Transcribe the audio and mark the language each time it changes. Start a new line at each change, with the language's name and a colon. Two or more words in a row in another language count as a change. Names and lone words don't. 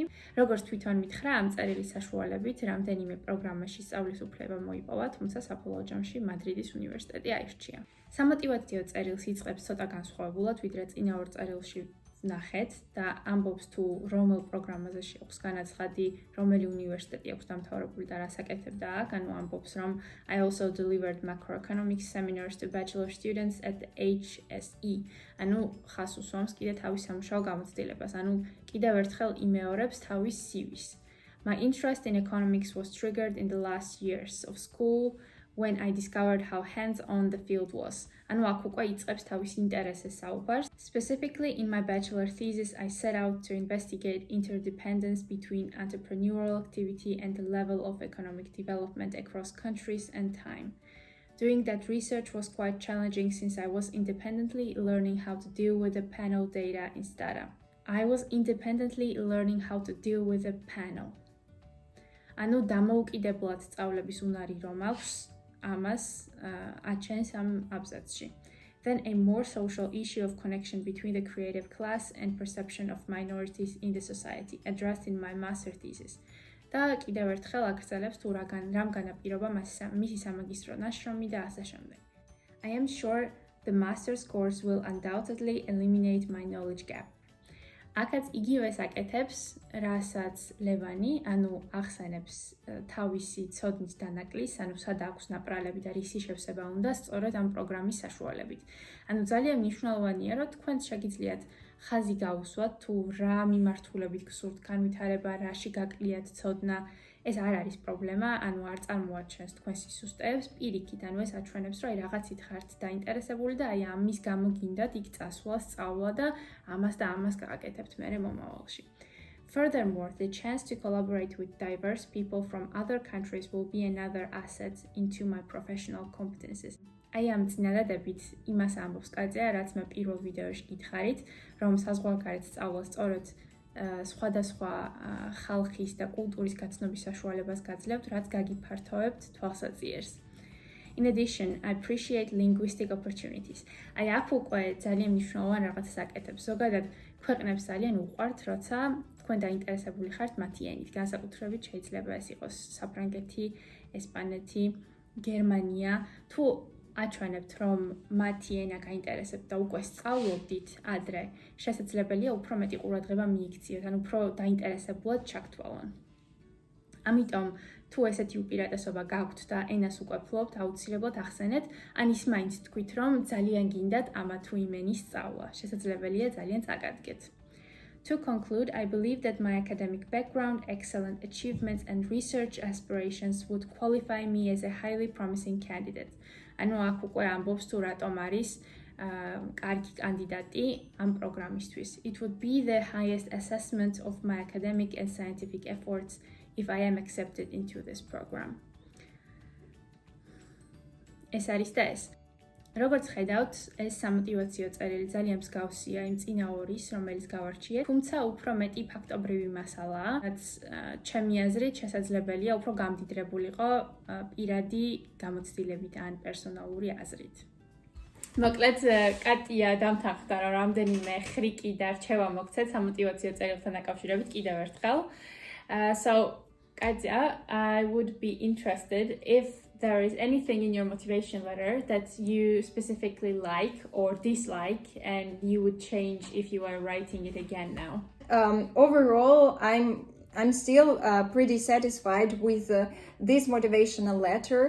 Georgian: როგორც თვითონ მითხრა, ამ წერილის საშუალებით რამდენიმე პროგრამაში სწავლის უფლება მოიპოვა, თუმცა საბოლოო ჯამში მადრიდის უნივერსიტეტი აირჩია. სამოტივაციო წერილს იწყებს ცოტა განსხვავებულად, ვიდრე წინა ორ წერილში ნახეთ და ამბობს თუ რომელ პროგრამაზე შეაქვს განაცხადი, რომელი უნივერსიტეტი აქვს დამთავრებული და რას აკეთებდა აქ, ანუ ამბობს რომ
English: I also delivered macroeconomics seminars to bachelor students at the HSE.
Georgian: ანუ ხას უსვამს კიდე თავის სამუშაო გამოცდილებას, ანუ კიდევ ერთხელ იმეორებს თავის CV-ს.
English: My interest in economics was triggered in the last years of school when I discovered how hands-on the field was.
Georgian: ანუ აქ უკვე იწყებს თავის ინტერესის საუბარს.
English: Specifically in my bachelor thesis, I set out to investigate interdependence between entrepreneurial activity and the level of economic development across countries and time. Doing that research was quite challenging since I was independently learning how to deal with the panel data in data. I was independently learning how to deal with the panel.
Georgian: ანუ დამოუკიდებლად სწავლების უნარი რომ აქვს, ამას აჩენს ამ აბზაცში.
English: Then a more social issue of connection between the creative class and perception of minorities in the society addressed in my master thesis.
Georgian: და კიდევ ერთხელ აგრძელებს თუ რამ განაპირობა მისი სამაგისტრო ნაშრომი და ასე შემდეგ.
English: I am sure the master's course will undoubtedly eliminate my knowledge gap.
Georgian: აქაც იგივეს აკეთებს, რასაც ლევანი, ანუ ახსენებს თავისი ცოდნის დანაკლის, ანუ სად აქვს ნაპრალები და რისი შევსება უნდა სწორედ ამ პროგრამის საშუალებით. ანუ ძალიან მნიშვნელოვანია, რომ თქვენ შეგიძლიათ ხაზი გაუსვათ, თუ რა მიმართულებით გსურთ განვითარება, რაში გაკლიათ ცოდნა. ეს არ არის პრობლემა, ანუ არ წარმოაჩენს თქვენს სისტემებს, პირიქით, ანუ ეს აჩვენებს, რომ რაღაცით ხართ დაინტერესებული და აი ამის გამო გინდათ იქ წასვლა, სწავლა და ამას გააკეთებთ მერე მომავალში.
English: Furthermore, the chance to collaborate with diverse people from other countries will be another asset into my professional competencies.
Georgian: აი ამ წინადადებით იმას ამბობს კაცია, რაც მე პირველ ვიდეოში გითხარით, რომ საზღვარგარეთ სწავლა სწორედ სხვადასხვა ხალხის და კულტურის გაცნობის საშუალებას გაძლევთ, რაც გაგიფართოვებთ თვალსაჩინოს.
English: In addition, I appreciate linguistic opportunities.
Georgian: აი აქ უკვე ძალიან მნიშვნელოვან რაღაცას აკეთებს. ზოგადად ქვეყნებს ძალიან უყვართ, როცა თქვენ დაინტერესებული ხართ მათი ენით. განსაკუთრებით შეიძლება ეს იყოს საფრანგეთი, ესპანეთი, გერმანია. თუ აჩვენებთ, რომ მათი ენა გაინტერესებთ და უკვე სწავლობდით ადრე, შესაძლებელია უფრო მეტი ყურადღება მიიქციოთ, ან უფრო დაინტერესებულად ჩაგთვალონ. ამიტომ, თუ ესეთი უპირატესობა გაქვთ და ენას უკვე ფლობთ, აუცილებლად ახსენეთ, ან ის მაინც თქვით, რომ ძალიან გინდათ ამა თუ იმ ენის სწავლა. შესაძლებელია ძალიან წაგადგეთ.
English: To conclude, I believe that my academic background, excellent achievements, and research aspirations would qualify me as a highly promising candidate.
Georgian: ანუ აქ უკვე ამბობს თუ რატომ არის კარგი კანდიდატი ამ პროგრამისთვის.
English: It would be the highest assessment of my academic and scientific efforts if I am accepted into this program.
Georgian: ეს არის და ეს. როგორც ხედავთ, ეს სამოტივაციო წერილი ძალიან მსგავსია იმ წინა ორის, რომელიც გავარჩიეთ, თუმცა უფრო მეტი ფაქტობრივი მასალაა, რაც ჩემი აზრით შესაძლებელია უფრო გამდიდრებულიყო პირადი გამოცდილებით ან პერსონალური აზრით. მოკლედ, კატია დამთანხმდა, რომ რამდენიმე ხრიკი და რჩევა მოგცეთ სამოტივაციო წერილთან დაკავშირებით კიდევ ერთხელ.
English: So, Katja, I would be interested if there is anything in your motivation letter that you specifically like or dislike and you would change if you were writing it again now. Overall, I'm still pretty satisfied with this motivational letter.